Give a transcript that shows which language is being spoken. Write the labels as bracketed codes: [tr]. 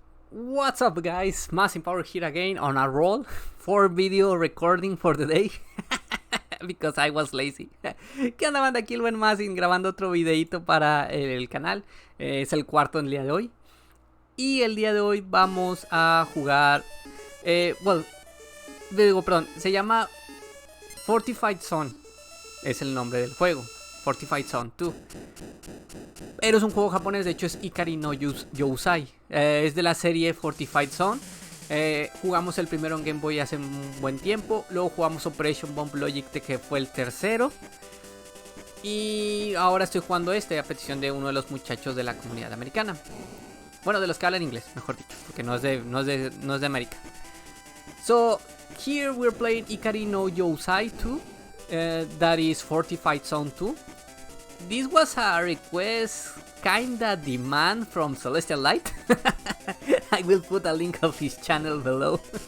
[en] What's up guys, Mass Power here again on a roll for video recording for the day because I was lazy. [es] ¿Qué onda banda? Aquí el buen Masin grabando otro videito para el canal. Es el cuarto el día de hoy. Y el día de hoy vamos a jugar, se llama Fortified Zone. Es el nombre del juego, Fortified Zone 2. Pero es un juego japonés, de hecho es Ikari no yousai. Es de la serie Fortified Zone. Jugamos el primero en Gameboy hace un buen tiempo. Luego jugamos Operation Bomb Logic, que fue el tercero. Y ahora estoy jugando a petición de uno de los muchachos de la comunidad americana. Bueno, de los que hablan inglés, mejor dicho, porque no es de América. [en] So, here we're playing Ikari no yousai 2. That is Fortified Zone 2. This was a request, kinda demand from Celestial Light. I will put a link of his channel below.